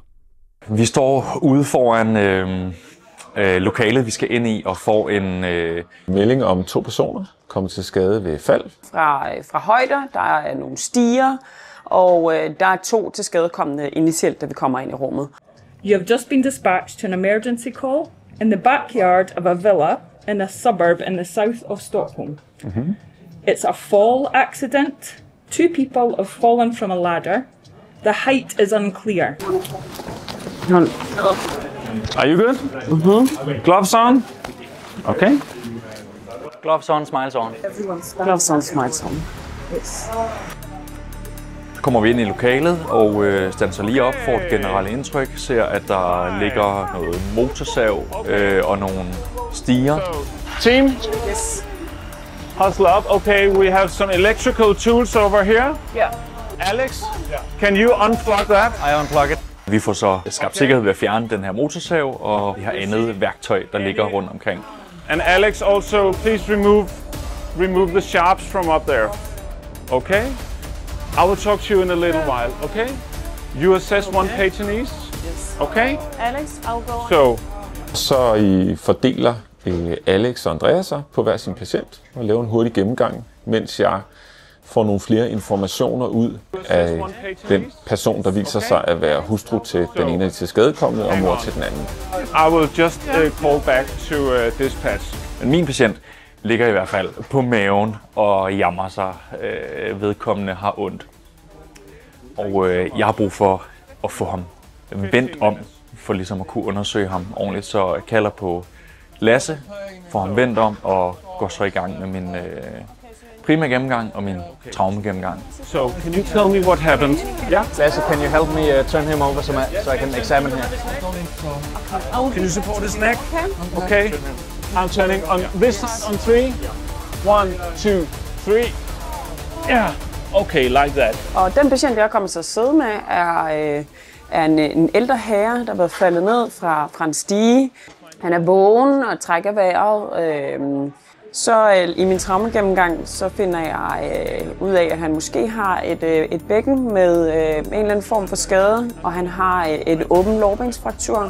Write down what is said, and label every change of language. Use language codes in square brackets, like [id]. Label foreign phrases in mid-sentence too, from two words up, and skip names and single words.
[da] Vi står ude foran lokalet, vi skal ind i, og får en melding om 2 personer kommet til skade ved fald. Fra højder, der er nogle stiger, og der er 2 til skadekommende initielt, da vi kommer ind i rummet. [en] You have just been dispatched to an emergency call in the backyard of a villa in a suburb in the south of Stockholm. Mm-hmm. It's a fall accident. 2 people have fallen from a ladder. The height is unclear. Are you good? Mm-hmm. Gloves on? Okay. Gloves on, smiles on. Gloves on, smiles on. Yes. [da] Så kommer vi ind i lokalet og standser lige op, får et generelt indtryk, ser at der ligger noget motorsav og nogle stiger. [en] Team? Yes. Hustle up. Okay, we have some electrical tools over here. Yeah. Alex, can you unplug that? I unplug it. [da] Vi får så skabt sikkerhed ved at fjerne den her motorsav, og vi har andet værktøj, der ligger rundt omkring. [en] And Alex, also please remove the sharps from up there. Okay? I will talk to you in a little while, okay? You assess one patient each, okay? Alex, I'll go on. [da] Så I fordeler Alex og Andreas sig på hver sin patient og laver en hurtig gennemgang, mens jeg får nogle flere informationer ud af den person, der viser sig at være hustru til den ene af de tilskadekomne og mor til den anden. [en] I will just call back to dispatch. [da] Men min patient ligger i hvert fald på maven og jammer sig. Vedkommende har ondt. Og jeg har brug for at få ham vendt om, for ligesom at kunne undersøge ham ordentligt. Så jeg kalder på Lasse, får ham vendt om og går så i gang med min prima gennemgang og min traume gennemgang. [en] So, can you tell me what happened? Yeah. Lasse, can you help me turn him over so I can examine him? Can you support his neck? Okay. I'm turning on this side on 3. 1, 2, 3. Yeah. Okay, like that. [da] Og den patient, jeg kommer til at sidde med, er en ældre herre, der er blevet faldet ned fra en stige. Han er vågen og trækker vejret. Så i min traumegennemgang, så finder jeg ud af, at han måske har et bækken med en eller anden form for skade, og han har et åben lårbensfraktur.